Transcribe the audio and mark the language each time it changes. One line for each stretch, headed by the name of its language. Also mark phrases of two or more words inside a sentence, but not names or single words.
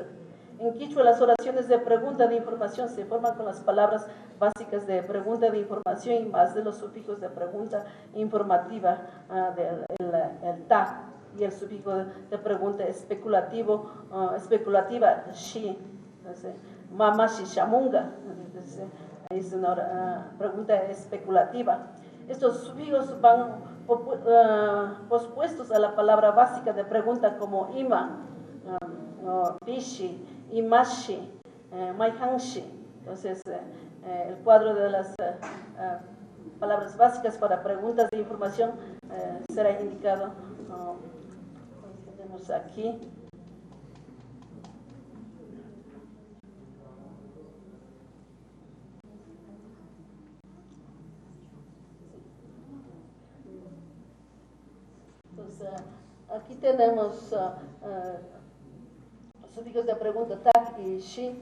Spanish: En quichua, las oraciones de pregunta de información se forman con las palabras básicas de pregunta de información y más de los sufijos de pregunta informativa, el ta, y el sufijo de pregunta especulativa, shi,
Quechua: mama shi shamunga,
Spanish: es una pregunta especulativa. estos sufijos van pospuestos a la palabra básica de pregunta como
Quechua: ima, pishi, imashi, maihanshi.
Spanish: Entonces, el cuadro de las palabras básicas para preguntas de información será indicado. Tenemos aquí. Entonces, aquí tenemos sufijos de pregunta tag y shi.